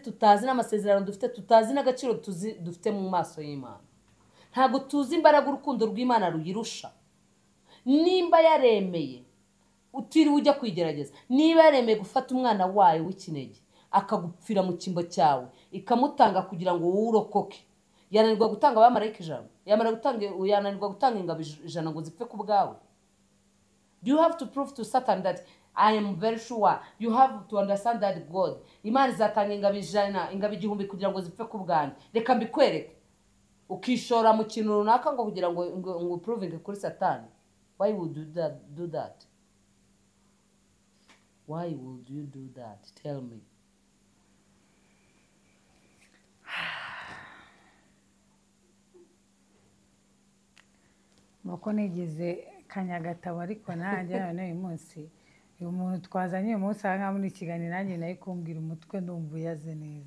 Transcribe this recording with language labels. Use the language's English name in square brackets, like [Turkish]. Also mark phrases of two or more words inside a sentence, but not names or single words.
[Kinyarwanda] tutazi n'amasezerano dufite tutazi n'agaciro dufite mu maso y'Imana ntabwo tuzi imbaraga urukundo rw'Imana ruyirusha nimba yaremeye utiriwe ujya kwigerageza niba yaremeye gufata umwana wayo w'ikinege akagupfira mu kimbo cyawe ikamutanga kugira ngo uwurokoke yananirwa gutanga abamarayika 100 yananirwa gutanga ingabo 100 ngo zipfe ku bwawe. [English] Do you have to prove to Satan that I am very sure? You have to understand that God [Kinyarwanda] Imana izatanga ingabo 100 ingabo 1000 kugira ngo zipfe ku bwanjye. Reka mbikwereke ukishora mu kintu runaka ngo kugira ngo proving kuri Satan. [English] Why would you do that? Why would you do that? Tell me. [Kinyarwanda] Mako nigeze Kanyagatabo ariko nanjye none uyu munsi uyu muntu twazanye uyu munsi aha muri kiganiro nanjye nayo kumbwira umutwe ndumva uyaze neza.